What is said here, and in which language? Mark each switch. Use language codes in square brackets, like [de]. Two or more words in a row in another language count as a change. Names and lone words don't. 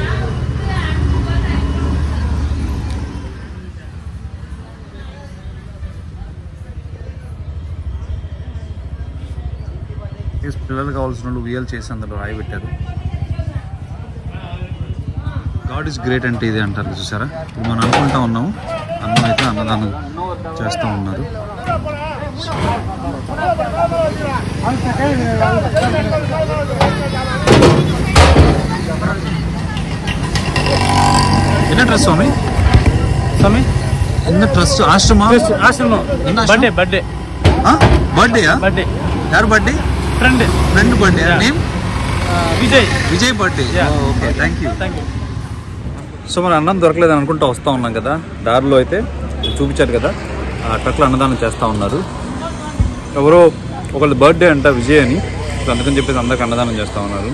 [te] పిల్లలు కావాల్సిన వాళ్ళు ఉయ్యాలు చేసి అందులో రాయి పెట్టారు. [en] God is great [te] అంటే ఇదే అంటారు చూసారా. ఇప్పుడు మనం అనుకుంటా ఉన్నాము, అన్నం అయితే అన్నదానం చేస్తూ ఉన్నారు. [ta] என்ன ட்ரெஸ் சுவாமி? சுவாமி என்ன ட்ரெஸ்? ஆஷ்ரமா? ஆஷ்ரமா. பர்த்டே பர்த்டே. பர்த்டேயா? பர்த்டே. யார் பர்த்டே? [en] Friend birthday. Name Vijay birthday. Okay, thank you. [te] సో మన అన్నం దొరకలేదని అనుకుంటూ వస్తూ ఉన్నాం కదా, దారిలో అయితే చూపించారు కదా ఆ ట్రక్లో అన్నదానం చేస్తూ ఉన్నారు. ఎవరో ఒకళ్ళు బర్త్డే అంట విజయ్ అని, అందుకని చెప్పేసి అందరికి అన్నదానం చేస్తూ ఉన్నారు.